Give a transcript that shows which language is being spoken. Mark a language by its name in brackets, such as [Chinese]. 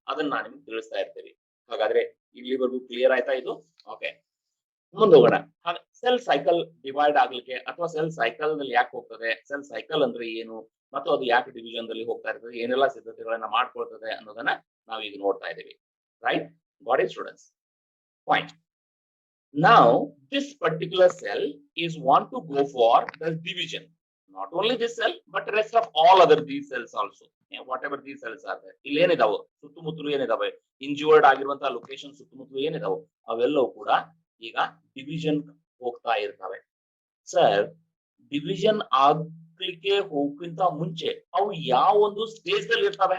[Kannada] ಅದನ್ನ ನಾನು ನಿಮ್ಗೆ ತಿಳಿಸ್ತಾ ಇರ್ತೀವಿ. ಹಾಗಾದ್ರೆ ಇಲ್ಲಿವರೆಗೂ ಕ್ಲಿಯರ್ ಆಯ್ತಾ ಇದು? ಓಕೆ, ಮುಂದೋಗೋಣ. ಸೆಲ್ ಸೈಕಲ್ ಡಿವೈಡ್ ಆಗ್ಲಿಕ್ಕೆ ಅಥವಾ ಸೆಲ್ ಸೈಕಲ್ ನಲ್ಲಿ ಯಾಕೆ ಹೋಗ್ತದೆ, ಸೆಲ್ ಸೈಕಲ್ ಅಂದ್ರೆ ಏನು, ಮತ್ತು ಅದು ಯಾಕೆ ಡಿವಿಷನ್ ದಲ್ಲಿ ಹೋಗ್ತಾ ಇರ್ತದೆ, ಏನೆಲ್ಲ ಸಿದ್ಧತೆಗಳನ್ನ ಮಾಡ್ಕೊಳ್ತದೆ ಅನ್ನೋದನ್ನ ನಾವು ಈಗ ನೋಡ್ತಾ ಇದ್ದೀವಿ. [English] Right? Got it, students? Fine. Now this particular cell is want to go for the division. Not only this cell but rest of all other these cells also. Whatever these cells are there, [Kannada] ಇಲ್ಲಿ ಏನಿದಾವೆ ಸುತ್ತಮುತ್ತಲು ಏನಿದಾವೆ, injured ಆಗಿರುವಂತಹ location ಸುತ್ತಮುತ್ತಲು ಏನಿದಾವೆ ಅವೆಲ್ಲವೂ ಕೂಡ ಈಗ division ಹೋಗ್ತಾ ಇರ್ತವೆ. Sir, division ಆಗ್ಲಿಕ್ಕೆ ಹೋಗಕ್ಕಿಂತ ಮುಂಚೆ ಅವು ಯಾವ ಒಂದು ಸ್ಟೇಜ್ ದಲ್ಲಿ ಇರ್ತವೆ?